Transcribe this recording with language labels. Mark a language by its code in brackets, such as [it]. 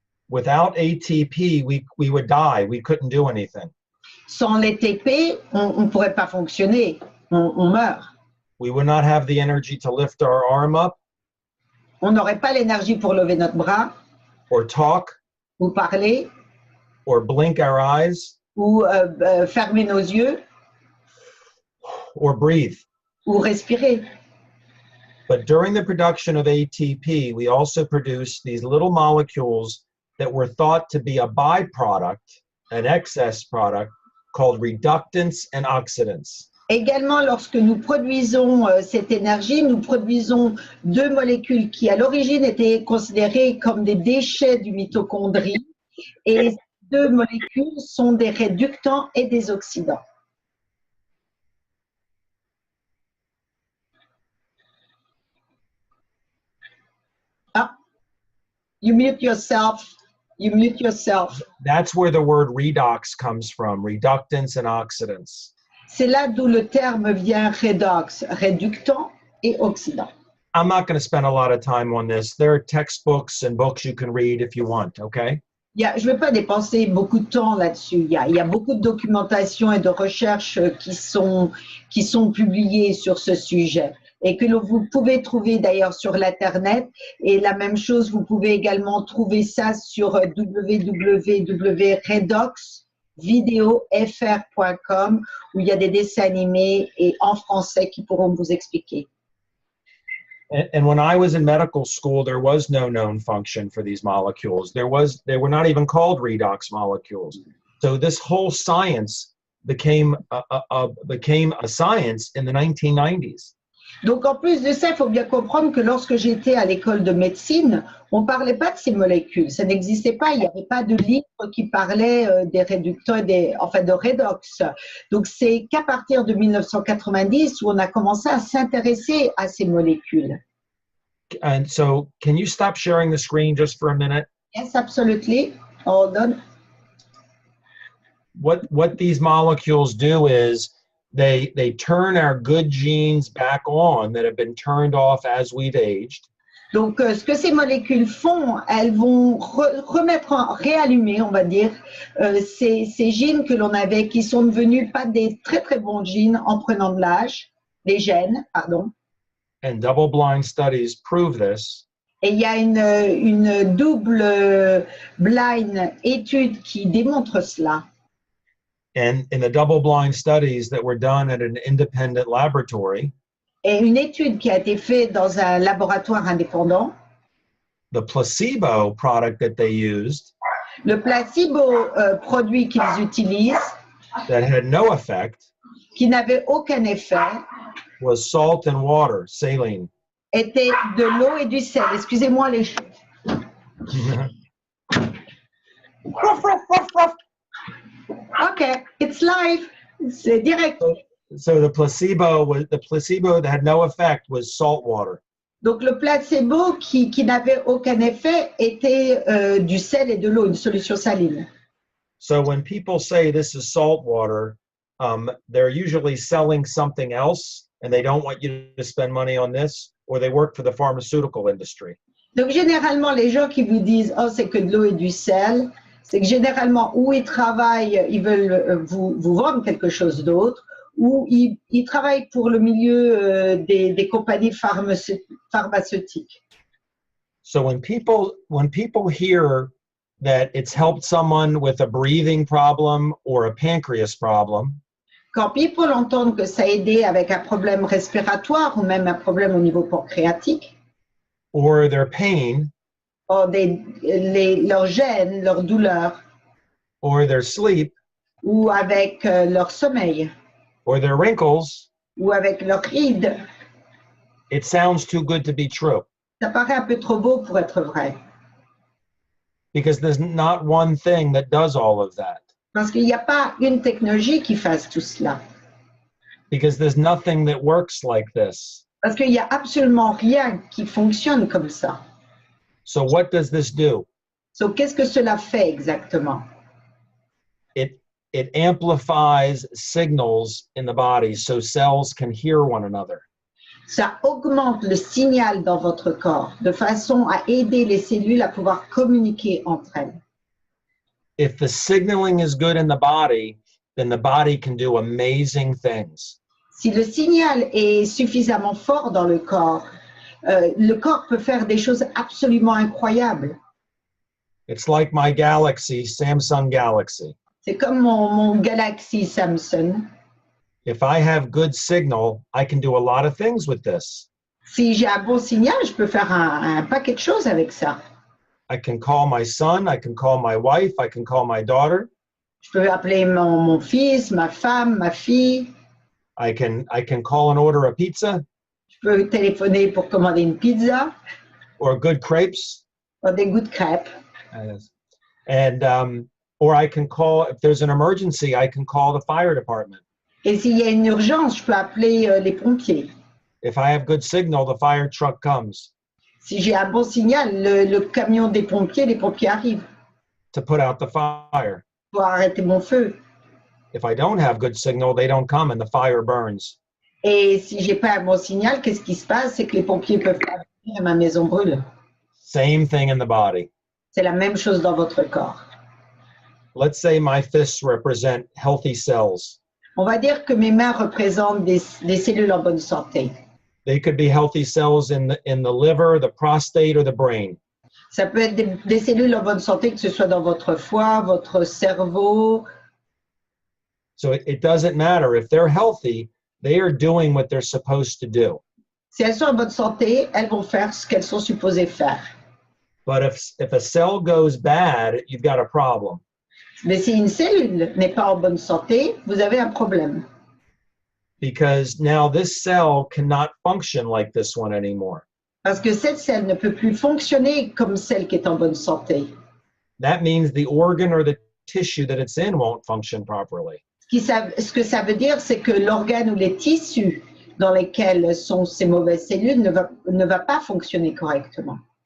[en] Without ATP, we would die. We couldn't do anything. [fr] Sans l'ATP, on ne pourrait pas fonctionner, on meurt. [en] We would not have the energy to lift our arm up. [fr] On n'aurait pas l'énergie pour lever notre bras. [en] Or talk. [fr] Ou parler. [en] Or blink our eyes. [fr] Ou fermer nos yeux. [en] Or breathe. [fr] Ou respirer. [en] But during the production of ATP, we also produce these little molecules that were thought to be a byproduct, an excess product called reductants and oxidants. [fr] Également, lorsque nous produisons cette énergie, nous produisons deux molécules qui, à l'origine, étaient considérées comme des déchets du mitochondrie. Et ces deux molécules sont des réductants et des oxydants. [en] Ah, you mute yourself. You mute yourself. That's where the word redox comes from, reductants and oxidants. [fr] C'est là d'où le terme vient redox, réductant et oxydant. [en] I'm not going to spend a lot of time on this. There are textbooks and books you can read if you want, okay? [fr] Je ne vais pas dépenser beaucoup de temps là-dessus. Il y a beaucoup de documentation et de recherches qui sont publiées sur ce sujet et que vous pouvez trouver d'ailleurs sur l'Internet. Et la même chose, vous pouvez également trouver ça sur www.redoxvideofr.com où il y a des dessins animés et en français qui pourront vous expliquer. [en] And when I was in medical school, there was no known function for these molecules. They were not even called redox molecules. So this whole science became a science in the 1990s. [fr] Donc en plus de ça, il faut bien comprendre que lorsque j'étais à l'école de médecine, on ne parlait pas de ces molécules. Ça n'existait pas. Il n'y avait pas de livre qui parlait des réductants, de redox. Donc c'est qu'à partir de 1990 où on a commencé à s'intéresser à ces molécules. [en] And so, can you stop sharing the screen just for a minute? Yes, absolutely. Hold on. What these molecules do is they turn our good genes back on that have been turned off as we've aged. [fr] Donc, ce que ces molécules font, elles vont réallumer, on va dire, ces gènes que l'on avait, qui sont devenus pas des très très bons gènes en prenant de l'âge, des gènes, pardon. [en] And double-blind studies prove this. [fr] Et il y a une double blind étude qui démontre cela. [en] And in the double-blind studies that were done at an independent laboratory, [fr] et une étude qui a été faite dans un laboratoire indépendant, [en] the placebo product that they used, [fr] le placebo produit qu'ils utilisent, [en] that had no effect, [fr] qui n'avait aucun effet, [en] was salt and water, saline. [fr] Était de l'eau et du sel. Excusez-moi les cheveux. [en] Okay, it's live. [fr] C'est direct. [en] So the placebo that had no effect was salt water. [fr] Donc le placebo qui n'avait aucun effet était du sel et de l'eau, une solution saline. [en] So when people say this is salt water, they're usually selling something else and they don't want you to spend money on this, or they work for the pharmaceutical industry. [fr] Donc généralement les gens qui vous disent oh c'est que de l'eau et du sel, c'est que généralement où ils travaillent, ils veulent vous vendre quelque chose d'autre, ou ils travaillent pour le milieu des compagnies pharmaceutiques. [en] So when people hear that it's helped someone with a breathing problem or a pancreas problem, [fr] quand people entendent que ça a aidé avec un problème respiratoire ou même un problème au niveau pancréatique, [en] or their pain, [fr] or leurs gènes, leurs douleurs, [en] or their sleep, [fr] ou avec leur sommeil, [en] or their wrinkles, [fr] ou avec leurs rides, [en] it sounds too good to be true. [fr] Ça paraît un peu trop beau pour être vrai. [en] Because there's not one thing that does all of that. [fr] Parce qu'il n'y a pas une technologie qui fasse tout cela. [en] Because there's nothing that works like this. [fr] Parce qu'il n'y a absolument rien qui fonctionne comme ça. [en] So what does this do? [fr] So, qu'est-ce que cela fait exactement? [en] It amplifies signals in the body so cells can hear one another. [fr] Ça augmente le signal dans votre corps de façon à aider les cellules à pouvoir communiquer entre elles. [en] If the signaling is good in the body, then the body can do amazing things. [fr] Si le signal est suffisamment fort dans le corps peut faire des choses absolument incroyables. [en] It's like my Galaxy, Samsung Galaxy. [fr] C'est comme mon Galaxy Samsung. [en] If I have good signal, I can do a lot of things with this. [fr] Si j'ai un bon signal, je peux faire un paquet de choses avec ça. [en] I can call my son, I can call my wife, I can call my daughter. [fr] Je peux appeler mon fils, ma femme, ma fille. [en] I can call and order a pizza [fr] Je peux téléphoner pour commander une pizza [en] or good crepes. [fr] ou des goûts de crêpes. [en] And or I can call, if there's an emergency, I can call the fire department. [fr] Et s'il y a une urgence, je peux appeler les pompiers. [en] If I have good signal, the fire truck comes [fr] Si j'ai un bon signal, le camion des pompiers, les pompiers arrivent [en] to put out the fire. [fr] pour arrêter mon feu. [en] If I don't have good signal, they don't come and the fire burns. [fr] Et si j'ai pas un bon signal, qu'est-ce qui se passe? C'est que les pompiers peuvent pas venir et ma maison brûle. [en] Same thing in the body. [fr] C'est la même chose dans votre corps. [en] Let's say my fists represent healthy cells. [fr] On va dire que mes mains représentent des cellules en bonne santé. [en] They could be healthy cells in the liver, the prostate, or the brain. [fr] Ça peut être des cellules en bonne santé, que ce soit dans votre foie, votre cerveau. [en] So it doesn't matter. If they're healthy, they are doing what they're supposed to do. [fr] Si elles sont en bonne santé, elles vont faire ce qu'elles sont supposées faire. [en] But if a cell goes bad, you've got a problem. [fr] Mais si une cellule n'est pas en bonne santé, vous avez un problème. [en] Because now this cell cannot function like this one anymore. [fr] Parce que cette cellule ne peut plus fonctionner comme celle qui est en bonne santé. [en] That means the organ or the tissue that it's in won't function properly. [fr] Ce que ça veut dire, c'est que l'organe ou les tissus dans lesquels sont ces mauvaises cellules ne va pas fonctionner correctement.